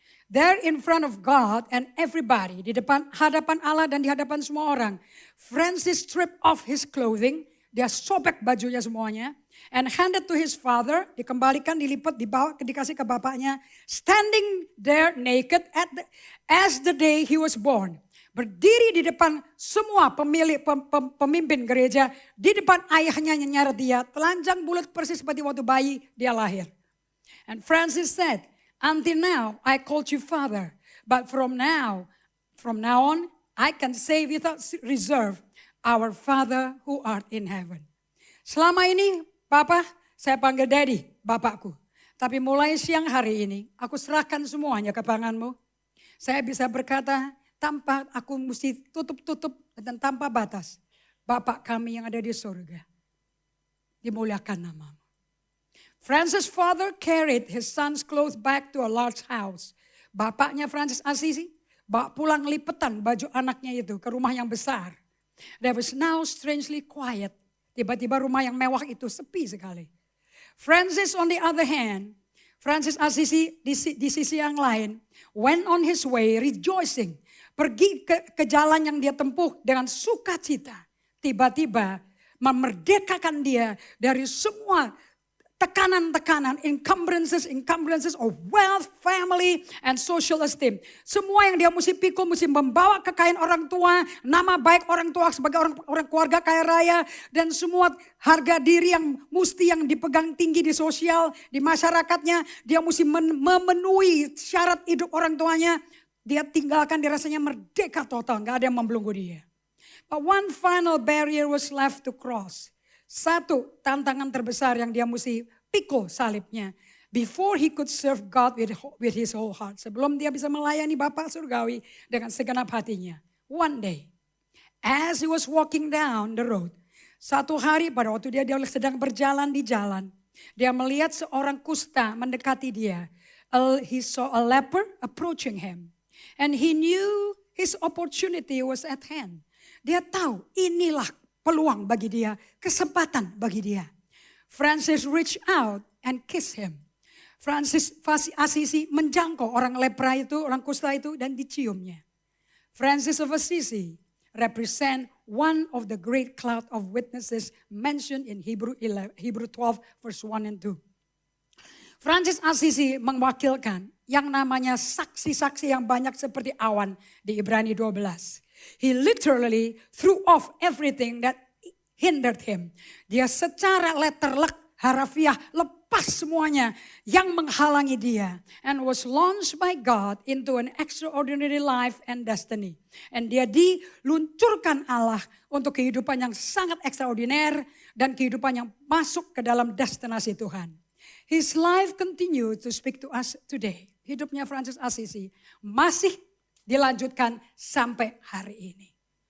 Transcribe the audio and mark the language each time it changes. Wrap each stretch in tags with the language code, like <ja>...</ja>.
<en>There in front of God and everybody,</en> <id>di depan hadapan Allah dan di hadapan semua orang,</id> <en>Francis stripped off his clothing,</en> <id>dia sobek bajunya semuanya,</id> <en>and handed to his father,</en> <id>dikembalikan, dilipat, dibawa, dikasih ke bapaknya,</id> <en>standing there naked as the day he was born.</en> <id>Berdiri di depan semua pemimpin gereja, di depan ayahnya yang nyeret dia, telanjang bulat persis seperti waktu bayi dia lahir.</id> <en>And Francis said, "Until now I called you father, but from now on I can say without reserve, our Father who art in heaven."</en> <id>Selama ini Papa, saya panggil Daddy, Bapakku. Tapi mulai siang hari ini, aku serahkan semuanya ke tanganmu. Saya bisa berkata tanpa aku mesti tutup dan tanpa batas. Bapak kami yang ada di surga, dimuliakan namamu.</id> <en>Francis' father carried his son's clothes back to a large house.</en> <id>Bapaknya Francis Assisi bawa pulang lipetan baju anaknya itu ke rumah yang besar.</id> <en>There was now strangely quiet.</en> <id>Tiba-tiba rumah yang mewah itu sepi sekali.</id> <en>Francis on the other hand,</en> <id>Francis Assisi di sisi yang lain,</id> <en>went on his way rejoicing.</en> <id>Pergi ke jalan yang dia tempuh dengan sukacita. Tiba-tiba memerdekakan dia dari semua tekanan-tekanan,</id> <en>encumbrances of wealth, family, and social esteem.</en> <id>Semua yang dia mesti pikul, mesti membawa kekayaan orang tua, nama baik orang tua sebagai orang keluarga kaya raya, dan semua harga diri yang dipegang tinggi di sosial, di masyarakatnya. Dia mesti memenuhi syarat hidup orang tuanya. Dia tinggalkan, dia rasanya merdeka total, gak ada yang membelenggu dia.</id> <en>But one final barrier was left to cross.</en> <id>Satu tantangan terbesar yang dia mesti pikul salibnya.</id> <en>Before he could serve God with his whole heart.</en> <id>Sebelum dia bisa melayani Bapa Surgawi dengan segenap hatinya.</id> <en>One day, as he was walking down the road.</en> <id>Satu hari pada waktu dia sedang berjalan di jalan. Dia melihat seorang kusta mendekati dia.</id> <en>He saw a leper approaching him. And he knew his opportunity was at hand.</en> <id>Dia tahu inilah peluang bagi dia, kesempatan bagi dia.</id> <en>Francis reached out and kissed him.</en> <id>Francis Assisi menjangkau orang lepra itu, orang kusta itu dan diciumnya.</id> <en>Francis of Assisi represent one of the great cloud of witnesses mentioned in Hebrew 12 verse 1 and 2.</en> <id>Francis Assisi mewakilkan yang namanya saksi-saksi yang banyak seperti awan di Ibrani 12.</id> <en>He literally threw off everything that hindered him.</en> <id>Dia secara letterlek, harafiah, lepas semuanya yang menghalangi dia.</id> <en>And was launched by God into an extraordinary life and destiny.</en> <id>And dia diluncurkan Allah untuk kehidupan yang sangat ekstraordiner dan kehidupan yang masuk ke dalam destinasi Tuhan.</id> <en>His life continues to speak to us today.</en> <id>Hidupnya Francis Assisi masih dilanjutkan sampai hari ini.</id>